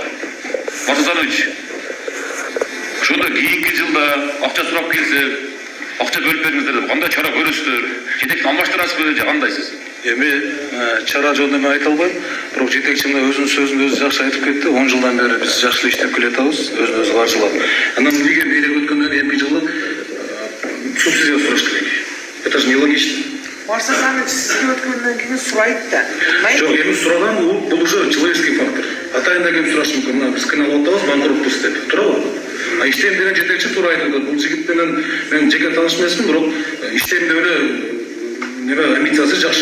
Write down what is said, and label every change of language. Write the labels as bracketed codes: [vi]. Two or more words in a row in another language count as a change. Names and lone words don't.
[ky] Марс Асанович, ошондо кийинки жылда акча сурап келсе, акча бөлүп бериңиздер деп кандай чара көрөсүздөр? Жетекчи алмаштырасызбы же кандайсыз? Эми чара жөнүндө мен айта албайм, бирок жетекчи өзүнүн сөзүн өзү жакшы айтып кетти. 10 жылдан бери биз жакшы иштеп келатабыз, өзүн каржылап. Анан эмнеге мэрияга өткөндөн эмки жылы субсидия сураш керек? [ru] Это же нелогично. [ky] Марс Асанович сизге өткөндөн кийин сурайт да. Жок, эми сураган бул [ru] уже человеческий фактор. [ky] Атайында келип сурашы мүмкүн, мына биз кыйналып атабыз, банкротпуз деп. Туурабы? Иштейм деген жетекчи туура айтып атат. Бул жигит менен мен жеке тааныш эмесмин, бирок иштейм деп эле амбициясы жакшы.